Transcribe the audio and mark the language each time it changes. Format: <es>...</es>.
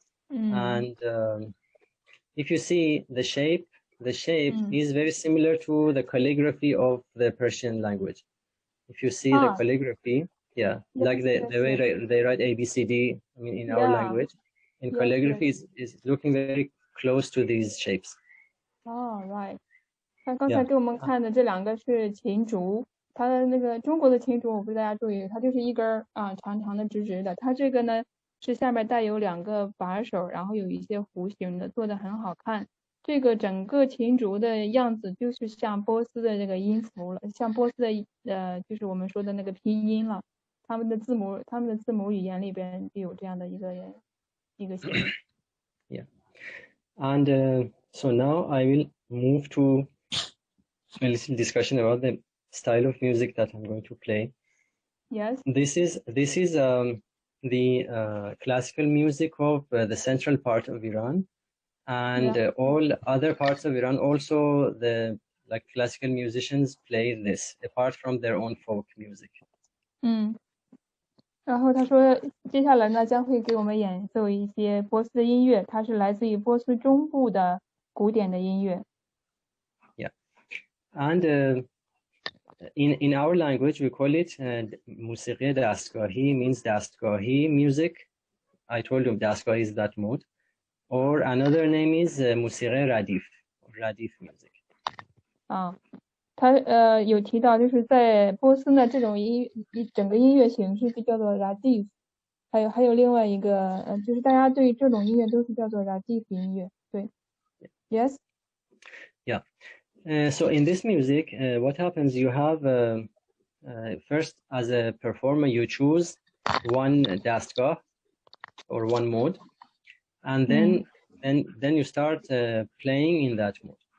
<en>And if you see the shape is very similar to the calligraphy of the Persian language. If you see the calligraphy, like the way they write ABCD, I mean, in our language, in calligraphy is looking very close to these shapes. Right.</en> <zh>他刚才给我们看的这2个是琴竹，它的那个中国的琴竹，我不知道大家注意，它就是一根长长的直直的，它这个呢是下面带有2个把手，然后有一些弧形的，做的很好看。这个整个琴竹的样子就是像波斯的这个音符了，像波斯的就是我们说的那个拼音了。他们的字母语言里边就有这样的一个写法。</zh> <en>Yeah, and so now I will move to a little discussion about the style of music that I'm going to play. Yes. This is the classical music of the central part of Iran. And all other parts of Iran also, the classical musicians play this, apart from their own folk music.</en> <zh>然后他说，接下来呢将会给我们演奏一些波斯的音乐，它是来自于波斯中部的古典的音乐。</zh> <en>Yeah, and in our language we call it</en> <fa>موسیقی دستگاهی,</fa> <en>means دستگاهی music. I told you دستگاهی is that mode. Or another name is</en> <fa>موسیقی ردیف,</fa> <en>Radif music.</en> <zh>他有提到就是在波斯呢这种整个音乐形式就叫做 Radif， 还有另外一个就是大家对这种音乐都是叫做 Radif 音乐。对。</zh> <en>Yes. Yeah. So in this music, what happens? You have first, as a performer, you choose one dastgah or one mode, and then you start playing in that mode.</en>